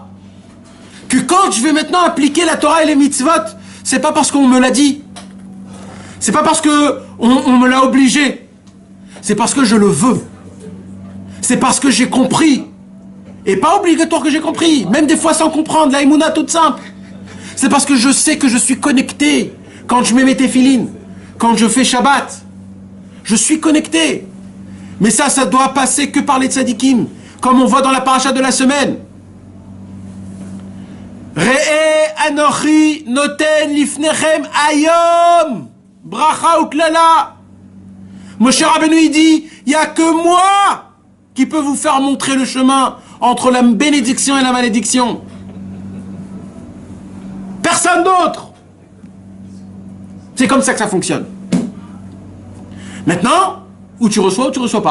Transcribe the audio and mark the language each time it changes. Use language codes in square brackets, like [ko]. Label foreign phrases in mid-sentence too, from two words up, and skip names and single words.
[fr] Que quand je vais maintenant appliquer la Torah et les mitzvot, c'est pas parce qu'on me l'a dit, c'est pas parce que on me l'a obligé, c'est parce que je le veux, c'est parce que j'ai compris, et pas obligatoire que j'ai compris, même des fois sans comprendre, la émouna toute simple. C'est parce que je sais que je suis connecté quand je mets mes téphilines, quand je fais Shabbat, je suis connecté. Mais ça doit passer que par les tzadikim, comme on voit dans la paracha de la semaine. [he] ראה אנכי נותן לפניכם היום ברכה וקללה. [fr] Moshe Rabbeinu il dit, il n'y a que moi qui peut vous faire montrer le chemin entre la bénédiction et la malédiction. Personne d'autre. C'est comme ça que ça fonctionne. Maintenant, ou tu reçois pas.